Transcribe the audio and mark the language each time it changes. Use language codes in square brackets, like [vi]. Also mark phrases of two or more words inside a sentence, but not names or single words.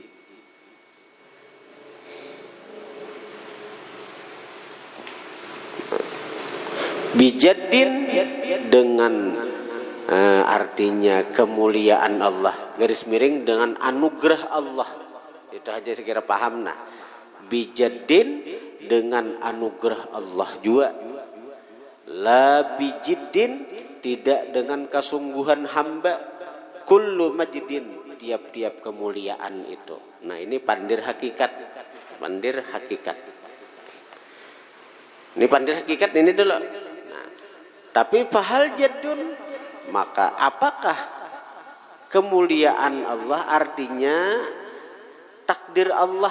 [id] Bijaddin dengan artinya kemuliaan Allah, garis miring dengan anugerah Allah. Itu aja sekira paham. Nah, bijaddin dengan anugerah Allah juga. [ar] لا بجد [id] tidak dengan kesungguhan hamba. [ar] كل مجد [id] tiap-tiap kemuliaan itu. Nah, ini pandir hakikat. Pandir hakikat. Ini pandir hakikat ini dulu. Nah, tapi [ar] فهل جد, [id] maka apakah kemuliaan Allah artinya takdir Allah?